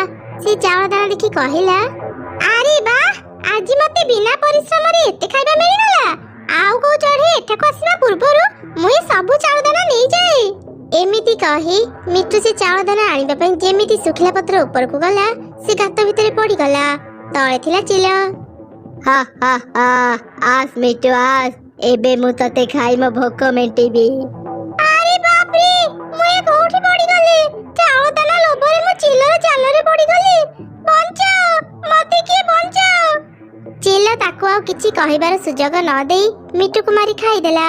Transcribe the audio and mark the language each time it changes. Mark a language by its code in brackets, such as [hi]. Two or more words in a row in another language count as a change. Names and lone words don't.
[or] ସେ ଚାଉଳ ଦାନା ଦେଖି କହିଲା, ଅରେ ୱାହ, ଆଜ ମତେ ବିନା ପରିଶ୍ରମ ରେ ଏତେ ଖାଇବା ମିଳି ଗଲା। ଆଉ କୋ ଚଢ଼େଇ ଏଠାକୋ ଆସିବା ପୂର୍ବରୁ ମୁଇ ସବୁ ଚାଉଳ ଦାନା ନେଇ ଯାଏ। ଏମିତି କହି ମିଟୁ ସେ ଚାଉଳ ଦାନା ଆଣିବା ପାଇଁ ଯେମିତି ସୁଖିଲା ପତ୍ର ଉପର କୋ ଗଲା ସେ ଗାତ ଭିତରେ ପଡ଼ି ଗଲା। ତଳେ ଥିଲା ଚିଲ। ହା ହା ହା, ଆସ ମିଟୁ ଆସ, ଏବେ ମୁ ତତେ ଖାଇ ମ ଭୋକ ମେଣ୍ଟେବି। ଅରେ ବାପ ରେ, ମୁଏ କୋଠି ପଡ଼ି ଗଲେ? ଚାଉଳ ଦାନା ଲୋଭରେ ମୁ ଚିଲର ଚାଲରେ ପଡ଼ି ଗଲେ। ବଞ୍ଚାଓ, ମତେ କେ ବଞ୍ଚାଓ। ଚିଲ ତାକୋ ଆ କିଛି କହିବାର ସୁଯୋଗ ନ ଦେଇ ମିଟୁ କୁମାରୀ ଖାଇ ଦେଲା।